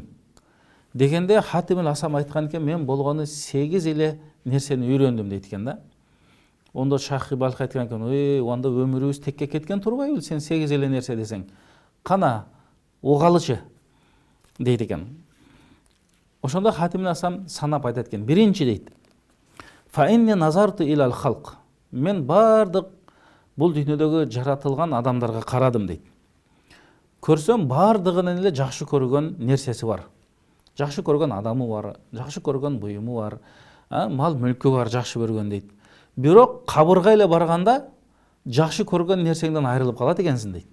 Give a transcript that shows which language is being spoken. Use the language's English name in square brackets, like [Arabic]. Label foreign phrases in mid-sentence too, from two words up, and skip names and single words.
[Kyrgyz] Дегенде Хатимил Асам айткан экен: "Мен болгону 8 эле нерсени үйрөндүм" дейт экен да. Ондо Шахи Балхи айткан экен: "Онда өмүрүбүз текке кеткен турбайбы? Сен 8 эле нерсе десең. Кана угалычы" дейт экен. Ошондо Хатимил Асам санап айтат экен. Биринчи дейт: [Arabic] "فإني نظرت إلى الخلق". [Kyrgyz] Мен бардык бул дүйнөдөгү жаратылган адамдарга карадым дейт. Көрсөм бардыгынын эле жакшы көргөн нерсеси бар. Жакшы көргөн адамы бар, жакшы көргөн буюму бар, мал мүлкү бар, жакшы көргөн дейт. Бирок кабырга эле барганда жакшы көргөн нерсеңден айрылып калат экенсиң дейт.